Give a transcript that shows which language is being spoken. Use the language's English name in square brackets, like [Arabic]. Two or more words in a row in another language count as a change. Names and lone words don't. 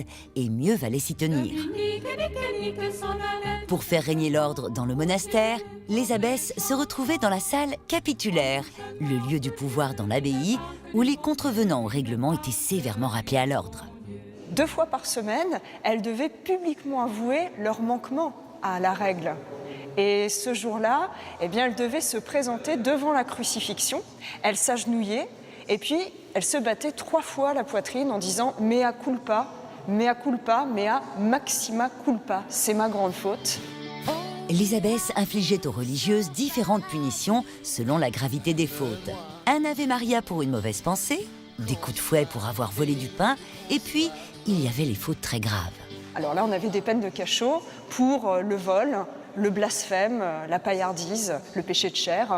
[French] Et mieux valait s'y tenir. Pour faire régner l'ordre dans le monastère, les abbesses se retrouvaient dans la salle capitulaire, le lieu du pouvoir dans l'abbaye, où les contrevenants au règlement étaient sévèrement rappelés à l'ordre. 2 fois par semaine, elles devaient publiquement avouer leur manquement à la règle. Et ce jour-là, eh bien, elles devaient se présenter devant la crucifixion, elles s'agenouillaient et puis elles se battaient 3 fois la poitrine en disant « [Latin] mea culpa, mea culpa, mea maxima culpa », [French] c'est ma grande faute. Les abbesses infligeaient aux religieuses différentes punitions selon la gravité des fautes. Un Ave Maria pour une mauvaise pensée, des coups de fouet pour avoir volé du pain, et puis il y avait les fautes très graves. Alors là, on avait des peines de cachot pour le vol, le blasphème, la paillardise, le péché de chair.